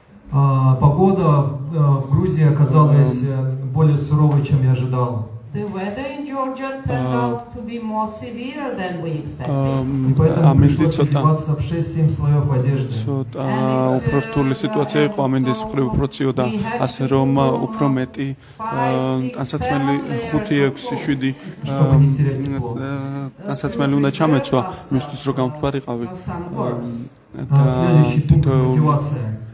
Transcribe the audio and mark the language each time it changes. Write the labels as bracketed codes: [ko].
[ru] Погода в Грузии оказалась более суровой, чем я ожидал. [en] The weather in Georgia turned out to be more severe than we expected. [ru] И поэтому пришлось одеваться в 6-7 слоев одежды. [ka] უფრო რთული სიტუაცია იყო ამინდის მხრივ უფრო ციოდა ასე რომ უფრო მეტი ტანსაცმელი 5-6-7 ტანსაცმელი უნდა ჩამეცვა მისთვის რომ გამთბარიყავი [ru] Следующий пункт — мотивация.